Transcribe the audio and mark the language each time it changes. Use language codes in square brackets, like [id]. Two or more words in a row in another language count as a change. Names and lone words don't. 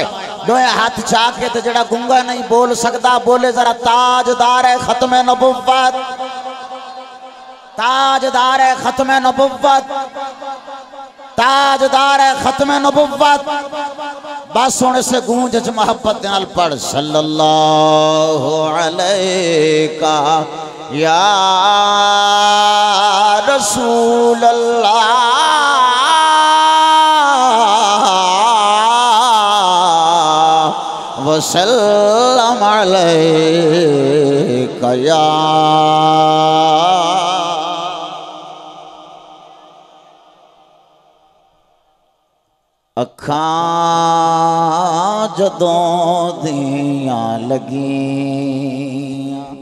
[pa] دوئے ہتھ چا کے تے جیہڑا گونگا نہیں بول سکدا بولے ذرا تاجدار ختم نبوت تاجدار ختم نبوت تاجدار ختم نبوت. بس ہونے سے گونج چ محبت نال پڑھ [ar] صلى الله عليك يا رسول الله وسلم عليك يا. [pa] اکھاں جدوں دیاں لگیاں